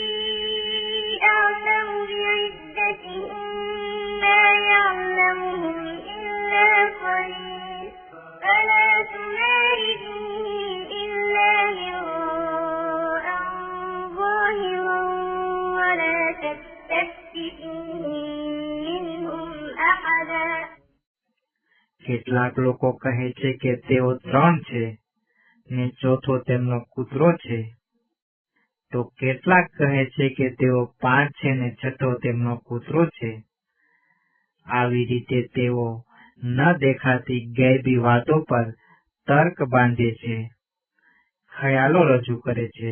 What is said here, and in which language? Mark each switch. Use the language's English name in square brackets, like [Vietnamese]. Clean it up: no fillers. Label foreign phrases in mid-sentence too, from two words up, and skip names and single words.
[Arabic] أعلم بعدتهم ما يعلمهم إلا قليل فلا تمار فيهم إلا مراء ظاهرا ولا تستفت فيهم منهم أحدا. [Gujarati] કેટલાક લોકો કહે છે કે તેઓ 3 છે ને ચોથો તેમનો કૂતરો છે, તો કેટલાક કહે છે કે તેઓ 5 છે ને છઠ્ઠો તેમનો કૂતરો છે. આવી રીતે તેઓ ન દેખાતી ગૈબી વાતો પર તર્ક બાંધે છે, ખ્યાલો રજૂ કરે છે.